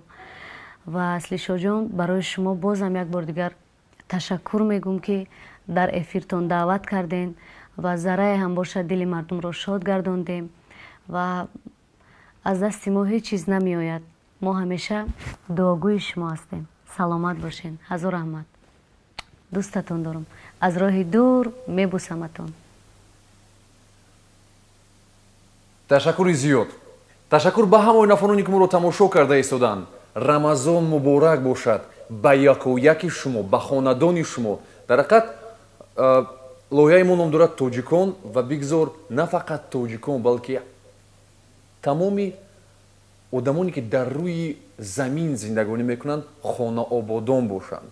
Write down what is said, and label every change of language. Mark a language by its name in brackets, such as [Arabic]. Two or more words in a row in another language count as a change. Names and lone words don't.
[Persian] و اصلی شاه جان برای شما بازم یک بار دیگر تشکر میگم که در افیرتون دعوت کردین و ذره هم باشد دل مردم را شاد گرداندیم و از دست ما هیچ چیز نمی آید. ما همیشه دعاگوی شما هستیم. سلامت باشین. هزار رحمت. دوستتون دارم. از راه دور میبوسمتون. [Tajik] ташаккури зиёд. ташаккур ба ҳамаи нафароне ки моро тамошо карда истоданд. рамазон муборак бошад ба яку яки шумо, ба хонадони шумо. дар ҳақиқат лоиҳаи мо ном дорад тоҷикон ва бигзор на фақат тоҷикон, балки тамоми одамоне ки дар рӯи замин зиндагонӣ мекунанд хонаободон бошанд.